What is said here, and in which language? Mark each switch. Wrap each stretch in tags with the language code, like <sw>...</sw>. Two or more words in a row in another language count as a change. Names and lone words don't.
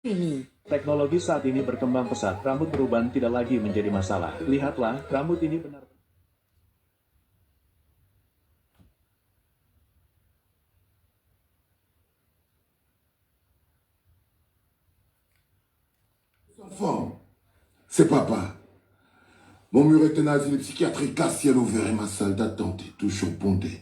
<id>ini. Teknologi saat ini berkembang pesat, rambut beruban tidak lagi menjadi masalah. Lihatlah, rambut ini benar.</id> <fr>Enfant, c'est papa. Mon mur est un asile psychiatrique à ciel ouvert et ma salle d'attente est toujours bondée.</fr>